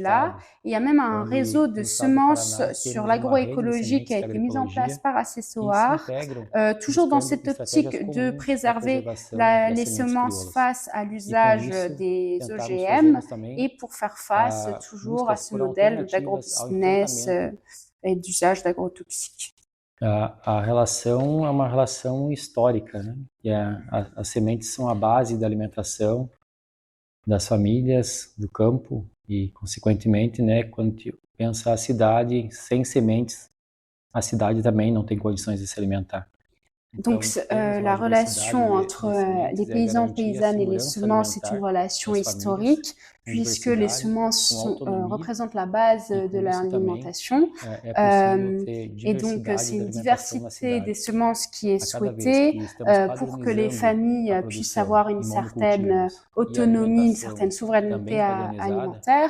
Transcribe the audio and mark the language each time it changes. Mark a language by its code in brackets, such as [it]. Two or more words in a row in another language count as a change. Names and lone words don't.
[fr] Il y a même un réseau de semences sur l'agroécologie qui a été mise en place par Acessoar, toujours dans cette optique de préserver les semences face à l'usage des OGM et pour faire face toujours à ce modèle d'agrobusiness et d'usage d'agrotoxiques. [pt] A relação é uma relação histórica, né? E as sementes são a base da alimentação das famílias, do campo e, consequentemente, né, quando pensa a cidade, sem sementes, a cidade também não tem condições de se alimentar. [fr] Donc la relation entre les paysans, paysannes et les semences est une relation historique, puisque les semences représentent la base de l'alimentation. Et donc c'est une diversité des semences qui est souhaitée pour que les familles puissent avoir une certaine autonomie, une certaine souveraineté alimentaire.